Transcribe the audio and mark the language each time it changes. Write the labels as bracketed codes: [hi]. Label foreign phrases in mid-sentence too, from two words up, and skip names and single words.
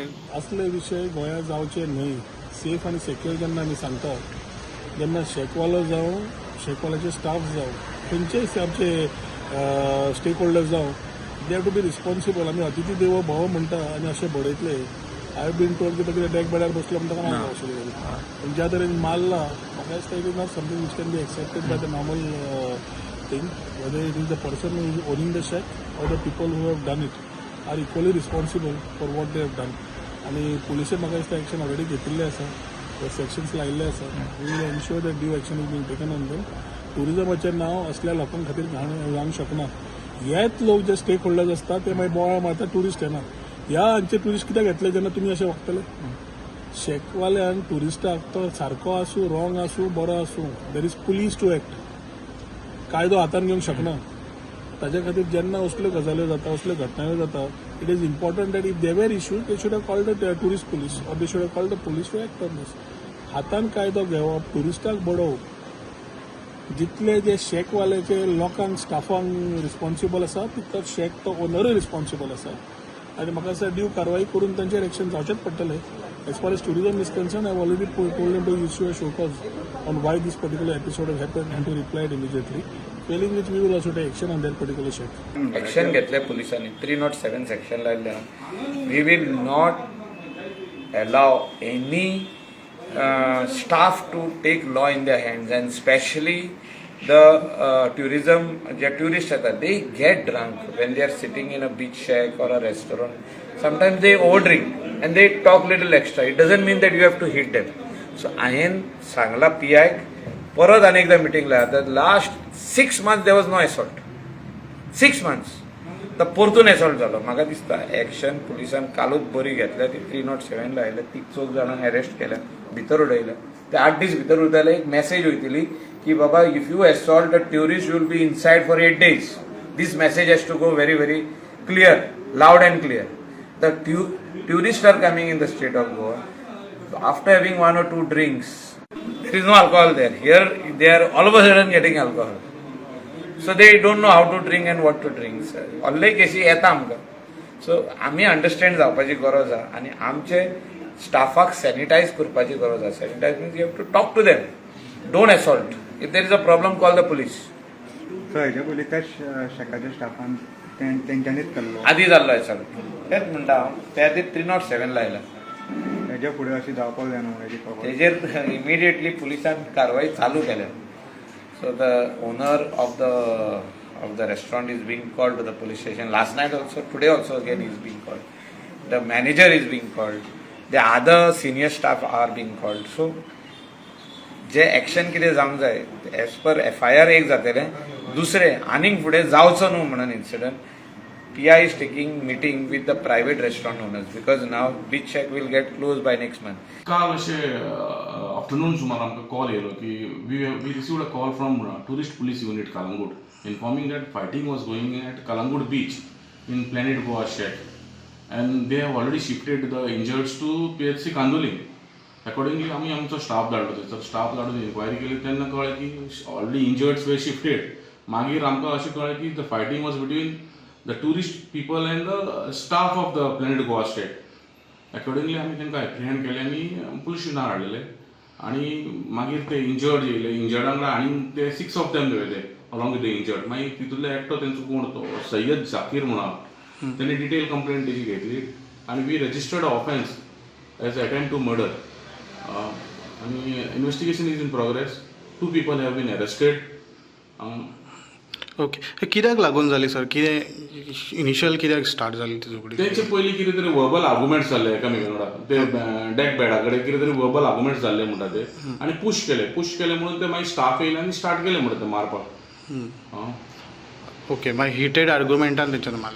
[kok] असले विशय गोंयांत जावचे न्हय. सेफ आनी सेक्युअर जेन्ना आमी सांगता जेन्ना शेकवालो जावं शेकवाल्याचे स्टाफ जावं खंयचेय आमचे स्टेक होल्डर्स जावं [en] they have to be responsible. [kok] आमी [sa] अतिथी देवो भव [kok] म्हणटा आनी अशें बडयतले. [en] I have been told [kok] की तुका डेक बेडार बसलो म्हणटा काय आशिल्लें पूण ज्या तरेन मारला म्हाका दिसता [en] it is not something which can be accepted by the normal thing. whether it is the person who is owning the shack or the people who have done it are equally responsible for what they have done. [kok] आनी पुलिशेन म्हाका दिसता [en] action already [kok] घेतिल्लें आसा. सेक्शन्स लायिल्ले आसा. [en] we will ensure that due action is been taken on them. [kok] टुरिजमाचें नांव असल्या लोकां खातीर जावंक शकना. हेच लोक जे स्टेक होल्डर्स आसता ते मागीर बोवाळ मारता टुरिस्ट येना. ह्या हांचे टुरिस्ट कित्याक घेतले जेन्ना तुमी अशें वागतले. शेकवाल्यान टुरिस्टाक तो सारको आसूं रॉंग आसूं बरो आसूं [en] there is police to act. [kok] कायदो हातान घेवंक शकना. ताजे खातीर जेन्ना असल्यो गजाल्यो जाता असल्यो घटनायो जाता [en] it is important that if there were issues they should have called the tourist police or they should have called the police to act on this. [kok] हातान कायदो घेवप टुरिस्टाक बडोवप जितले जे शेकवाल्याचे लोकांक स्टाफांक रिस्पॉन्सिबल आसा तितलो शेक तो ओनरूय रिस्पॉन्सिबल आसा. आनी म्हाका दिसता ड्यू कारवाई करून तांचेर एक्शन जावचेच पडटलें. [en] as far as tourism is concern I have already told them to issue a show cause on why this particular episode have happen and to replied immediately. failing which we will also take action on that particular shack. [kok] एक्शन घेतले पुलिसांनी 307 सेक्शन लायिल्ले आहा. [en] we will not allow any staff to take law in their hands, and especially the tourism tourists they get drunk when they are sitting in a beach shack or a restaurant. Sometimes they overdrink and they talk little extra. It doesn't mean that you have to hit them. [kok] So हांवें सांगला PI परत आनी एकदा मीटिंग लाया. [en] The last 6 months there was no assault. [kok] 6 months तर परतून एसॉल्ट जालो. म्हाका दिसता एक्शन पुलिसान कालूच बरी घेतल्या. ती 307 लायल्या. ती 4 जाणांक अरेस्ट केल्या भितर उडयल्या. ते 8 दीस भितर उरताले. एक मेसेज वयतली की बाबा [en] if you assault a tourist you will be inside for 8 days. this message has to go very very clear, loud and clear. the tourist are coming in the state of Goa after having 1 or 2 drinks. There is no alcohol there. Here they are all of a sudden getting alcohol. So they don't know how to drink and what to drink. [kok] ऑल्ले केसी येता आमकां. सो आमी अंडरस्टँड जावपाची गरज आहा आनी आमचे स्टाफाक सॅनिटायज करपाची गरज आहा. [en] sanitize means you have to talk to them. don't assault. if there is a problem call the police. [kok] सो हेजे पयलीं त्या शेकाच्या स्टाफान तेंच्यांनीच केल्लो आधी जाल्लो सगळं तेच म्हणटा हांव त्या खातीर 307 लायला हेजे फुडें अशी जावपाक जाय न्हू हेजी खबर तेजेर इमिडिएटली पुलिसान कारवाई चालू केल्या [en] so the owner of the restaurant is being called to the police station last night also today also again is being called the manager is being called the other senior staff are being called [kok] सो जे एक्शन कितें जावंक जाय एज पर FIR एक जातलें दुसरें आनीक फुडें जावचो न्हू म्हणून इन्सिडंट [en] PI is taking meeting with the private restaurant owners because now Beach Shack will get closed by next month. [kok] काल अशें आफ्टरनून सुमार आमकां कॉल येयलो की [en] we received a call from tourist police unit Calangute informing that fighting was going at Calangute beach in Planet Goa shack and they have already shifted the injureds to PHC Candolim [kok] अकॉर्डिंगली आमी आमचो स्टाफ धाडलो थंयसर स्टाफ धाडून इन्क्वायरी केली तेन्ना कळ्ळें की [en] ऑलरेडी इंजर्ड्स वे शिफ्टेड मागीर आमकां अशें कळ्ळें की the fighting was between the tourist people and the staff of the Planet Goa State. Accordingly, [kok] आम्ही तांकां एप्रिहेंड केले आनी पुलीस स्टेशनार हाडलेले आनी मागीर ते इंजर्ड येयले इंजर्ड वांगडा आनी ते [en] 6 of them [kok] येयले [en] along with the injured [kok] मागीर तितूंतलो एकटो तेंचो कोण तो सय्यद जाकीर म्हणून तेणी [en] detail complaint [kok] तेजी घेतली आनी [en] we registered offence as attempt to murder [kok] आनी [en] investigation is in progress 2 people have been arrested. [kok] ओके कित्याक लागून जाली सर कितें इनिशियल कित्याक स्टार्ट जाली ती झगडी तेंचे पयलीं कितें तरी [en] verbal arguments [kok] जाल्ले एकामेका वांगडा ते डेक बेडा कडेन कितें तरी [en] verbal arguments [kok] जाल्ले म्हणटा ते आनी पुश केले म्हणून ते मागीर स्टाफ येयले आनी स्टार्ट केले म्हणटा ते मारपाक. ओके मागीर हिटेड आर्ग्युमेंटान तेंच्यान मारले